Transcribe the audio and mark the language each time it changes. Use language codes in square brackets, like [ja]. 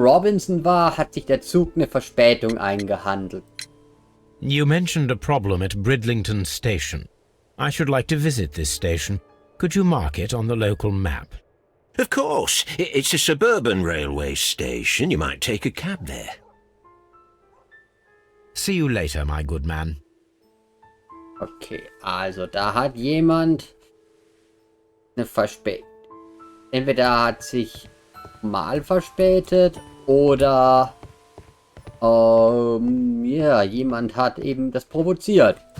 [de] Robinson war, hat sich der Zug eine Verspätung eingehandelt. [en] You mentioned a problem at Bridlington Station. I should like to visit this station. Could you mark it on the local map? Of course. It's a suburban railway station. You might take a cab there. See you later, my good man. [de] Okay, also da hat jemand eine Verspätung. Entweder hat sich mal verspätet oder ja, jemand hat eben das provoziert.